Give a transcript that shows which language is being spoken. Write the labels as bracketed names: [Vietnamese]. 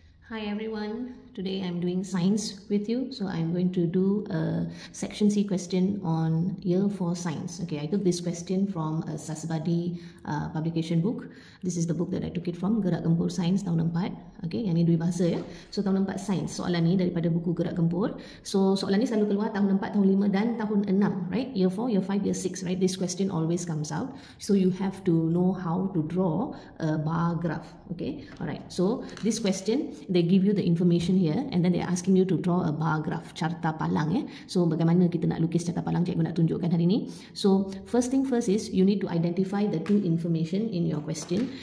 [English] Hi everyone, today I'm doing science with you. So I'm going to do a section C question on year 4 science. Okay, I took this question from a Sasbadi publication book. This is the book that I took it from, Gerak Gempur Sains tahun 4. [Malay] Okay, yang ni dua bahasa ya. So tahun 4 sains, soalan ni daripada buku Gerak Gempur. So soalan ni selalu keluar tahun 4, tahun 5 dan tahun 6, right? [English] Year 4, year 5, year 6, right? This question always comes out. So you have to know how to draw a bar graph. Okay, alright. So this question, they give you the information here and then they're asking you to draw a bar graph, carta palang ya. [Malay] So bagaimana kita nak lukis carta palang, cikgu nak tunjukkan hari ni. [English] So first thing first is you need to identify the two information in your question.